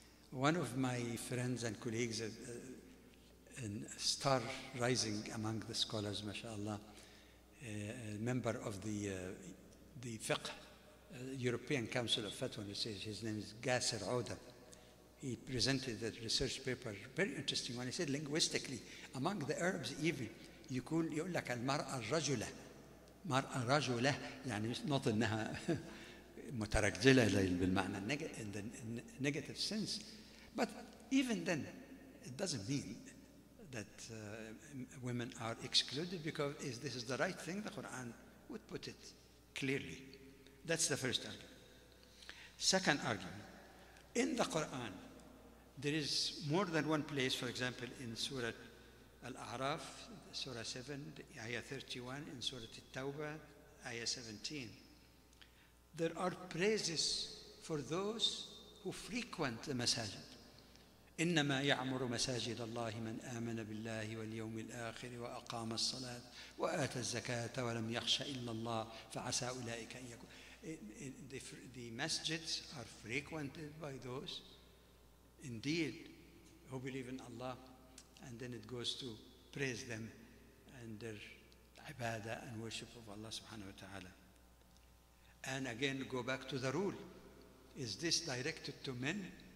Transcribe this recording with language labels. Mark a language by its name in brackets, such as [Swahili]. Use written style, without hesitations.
[English] One of my friends and colleagues, a star rising among the scholars, mashallah, a member of the fiqh, European Council of Fatwa, his name is Gasser Ouda. He presented a research paper, very interesting one. He said linguistically, among the Arabs even, [Arabic] يقول لك المرأة الرجلة. مرأة رجلة يعني [English] not [Arabic] إنها مترجلة بالمعنى [English] in the negative sense. But even then, it doesn't mean that women are excluded, because if this is the right thing, the Quran would put it clearly. That's the first argument. Second argument, in the Quran, there is more than one place, for example, in Surah Al-A'raf, Surah 7, Ayah 31, in Surah At-Tawbah, Ayah 17. There are praises for those who frequent the masajid. [Arabic] إنما يعمر مساجد الله من آمن بالله واليوم الآخر وأقام الصلاة وآتى الزكاة ولم يخش إلا الله فعسى أولئك أن يكون. [English] The masjids are frequented by those, indeed, who believe in Allah, and then it goes to praise them and their ibadah and worship of Allah subhanahu wa ta'ala. And again, go back to the rule. Is this directed to men?